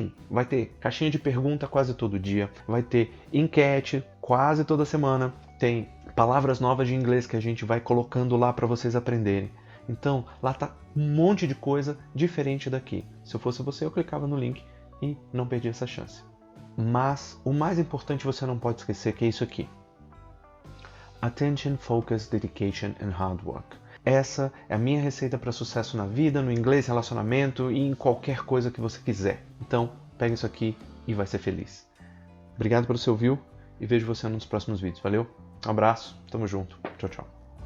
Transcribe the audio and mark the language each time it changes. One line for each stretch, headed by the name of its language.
Portuguese: Vai ter caixinha de pergunta quase todo dia, vai ter enquete quase toda semana, tem palavras novas de inglês que a gente vai colocando lá para vocês aprenderem. Então, lá tá um monte de coisa diferente daqui. Se eu fosse você, eu clicava no link e não perdia essa chance. Mas o mais importante você não pode esquecer que é isso aqui.
English: Attention, focus, dedication and hard work.
Portuguese: Essa é a minha receita para sucesso na vida, no inglês, relacionamento e em qualquer coisa que você quiser. Então, pega isso aqui e vai ser feliz. Obrigado pelo seu view e vejo você nos próximos vídeos. Valeu? Um abraço, tamo junto. Tchau, tchau.